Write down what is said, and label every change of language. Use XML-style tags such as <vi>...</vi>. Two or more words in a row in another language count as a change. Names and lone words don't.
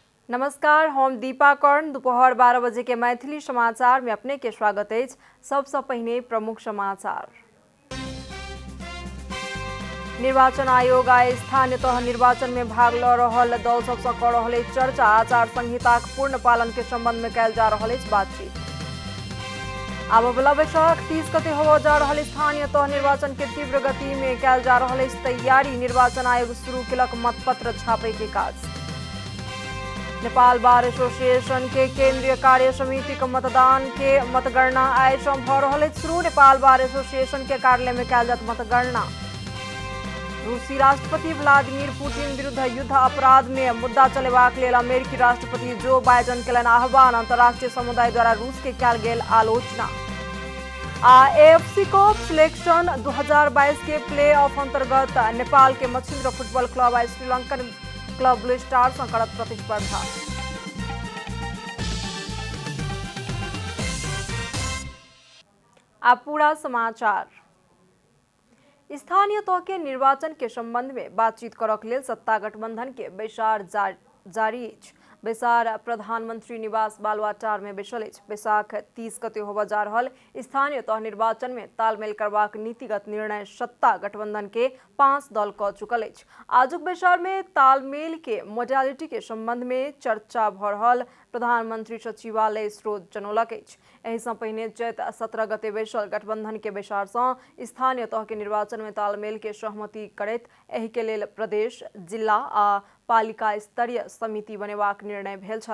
<mai>नमस्कार, हम दीपा कर्ण। दोपहर 12 बजे के मैथिली समाचार में अपने के स्वागत है। सबसे पहले प्रमुख समाचार। निर्वाचन आयोग आइ स्थानीय तह निर्वाचन में भाग ल रहल दल सबसे कर रहल चर्चा। आचार संहिता पूर्ण पालन के संबंध में कैल जा रहल बातचीत। आब वाला बैसाख 30 गते हो जा रहल स्थानीय तह निर्वाचन के तीव्र गति में कैल जा रहल तैयारी। निर्वाचन आयोग शुरू केलक मतपत्र छापे के काज। नेपाल बार एसोसिएशन के केंद्रीय कार्य समिति के मतदान के मतगणना आइ सँ भ रहल शुरू। नेपाल बार एसोसिएशन के कार्यालय में कैल जात मतगणना। रूसी राष्ट्रपति व्लादिमीर पुतिन विरुद्ध युद्ध अपराध में मुद्दा चलेबाक लेल अमेरिकी राष्ट्रपति जो बाइडेन केलन आह्वान। अंतर्राष्ट्रीय समुदाय द्वारा रूस के कैल गेल आलोचना। एएफसी कप सिलेक्शन 2022 के प्ले ऑफ अंतर्गत नेपाल के मछिन्द्र फुटबॉल क्लब आ श्रीलंकन क्लब ब्लू स्टार से करत प्रतिस्पर्धा। अब पूरा समाचार। स्थानीय तह के निर्वाचन के संबंध में बातचीत करक लेल सत्ता गठबंधन के बैसार जारी अछि। बैसार प्रधानमंत्री निवास बालुआटार में बैसल अछि। बैसाख 30 गते होबा जा रहल स्थानीय तह निर्वाचन में तालमेल करबाक नीतिगत निर्णय सत्ता गठबंधन के 5 दल क चुकल अछि। आजुक बैसार में तालमेल के मोडालिटी के संबंध में चर्चा भ रहल प्रधानमंत्री सचिवालय स्रोत जनौलक अछि। एहि सँ पहिने चैत 17 गते बैसल गठबंधन के बैसार सँ स्थानीय तह के निर्वाचन में तालमेल के सहमति करैत एहि के लेल प्रदेश, जिला आ पालिका स्तरीय समिति बनेबाक निर्णय भेल छल।</mai>